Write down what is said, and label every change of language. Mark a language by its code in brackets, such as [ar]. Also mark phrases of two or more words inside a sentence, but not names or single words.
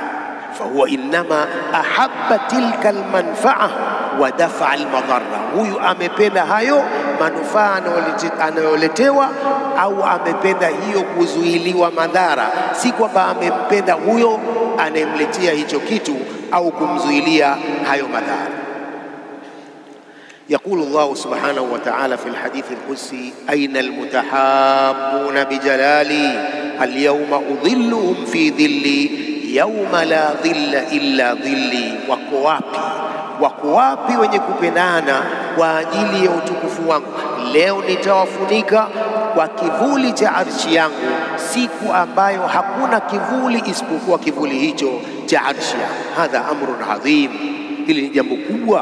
[ar] فهو إنما أحب تلك المنفعة ودفع المضرة, [sw] huyu amependa hayo manufaa anayoletewa, au amependa hiyo kuzuiliwa madhara, si kwamba amempenda huyo anayemletea hicho kitu au kumzuilia hayo madhara. [ar] يقول الله سبحانه وتعالى في الحديث القدسي: أين المتحابون بجلالي اليوم أظلهم في ظلي يوم لا ظل إلا ظلي. [sw] wako wapi wenye kupendana kwa ajili ya utukufu wangu? Leo nitawafunika kwa kivuli cha arshi yangu, siku ambayo hakuna kivuli isipokuwa kivuli hicho cha arshi yangu. [ar] هذا أمر عظيم, [sw] hili ni jambo kubwa.